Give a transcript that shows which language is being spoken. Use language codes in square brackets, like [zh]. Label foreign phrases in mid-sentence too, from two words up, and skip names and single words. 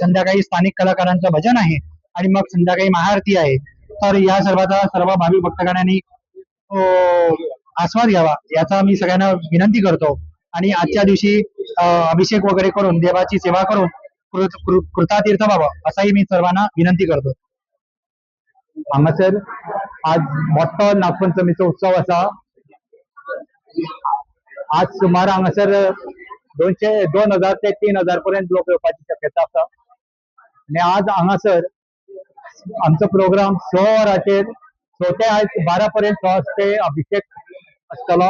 [mr] संध्याकाळी स्थानिक कलाकारांचं भजन आहे आणि मग संध्याकाळी महाआरती आहे। तर या सर्वाचा सर्व भाविक भक्तगणांनी आस्वाद घ्यावा याचा मी सगळ्यांना विनंती करतो आणि आजच्या दिवशी अभिषेक वगैरे करून देवाची सेवा करून कृतातीर्थ व्हावं असाही मी सर्वांना विनंती करतो। [kok] हांगासर आज मोठो नागपंचमीचो उत्सव आसा। आज सुमार हांगासर 2000 ते 3000 पर्यंत लोक येवपाची शक्यता आसा आणि आज हांगासर आमचो प्रोग्राम 6 वरांचेर 6 ते 12 पर्यंत स्वहस्ते अभिषेक आसतलो।